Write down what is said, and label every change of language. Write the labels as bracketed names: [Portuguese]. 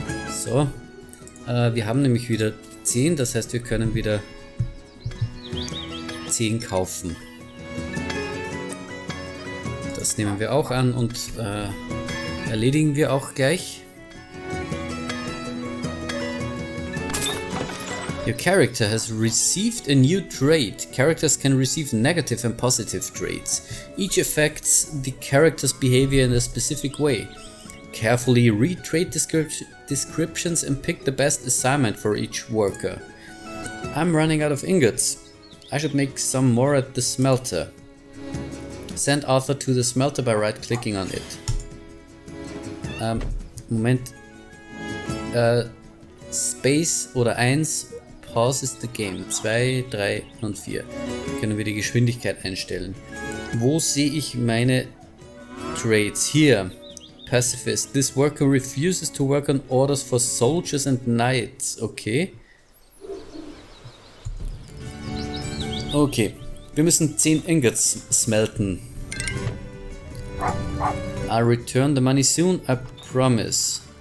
[German] So. Wir haben nämlich wieder 10, das heißt, wir können wieder 10 kaufen. Das nehmen wir auch an und erledigen wir auch gleich. [English] Your character has received a new trait. Characters can receive negative and positive traits. Each affects the character's behavior in a specific way. Carefully read trait descriptions and pick the best assignment for each worker. I'm running out of ingots. I should make some more at the Smelter. Send Arthur to the Smelter by right-clicking on it. [German] Moment. [English] Space [German] oder [English] 1 pauses the game. 2, 3 [German] und [English] 4. [German] Können wir die Geschwindigkeit einstellen. Wo sehe ich meine Traits? Hier. Pacifist. [English] This worker refuses to work on orders for soldiers and knights. Okay. Okay. [German] Wir müssen 10 Ingots smelten. [English] I'll return the money soon, I promise.